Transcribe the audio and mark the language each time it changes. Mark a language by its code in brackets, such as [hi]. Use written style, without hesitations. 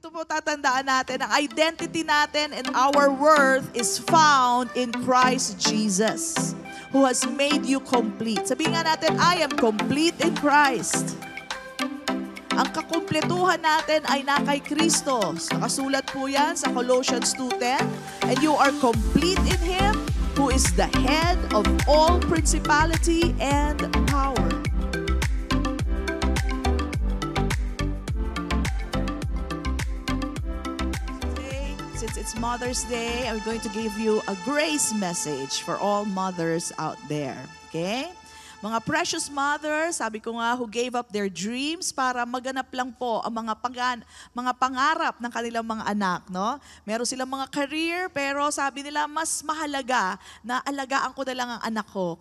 [tl] tatandaan natin, ang identity natin [en] and our worth is found in Christ Jesus, who has made you complete. [tl] Sabihin nga natin, [en] I am complete in Christ. [tl] Ang kakumpletuhan natin ay na kay Kristo. Nakasulat po yan sa Colossians 2:10. [en] And you are complete in Him, who is the head of all principality and power. Today, since it's Mother's Day, I'm going to give you a grace message for all mothers out there. Okay? [tl] Mga precious mothers, sabi ko nga, [en] who gave up their dreams [tl] para maganap lang po ang mga pangarap ng kanilang mga anak. No? Meron silang mga career, pero sabi nila, mas mahalaga na alagaan ko na lang ang anak ko.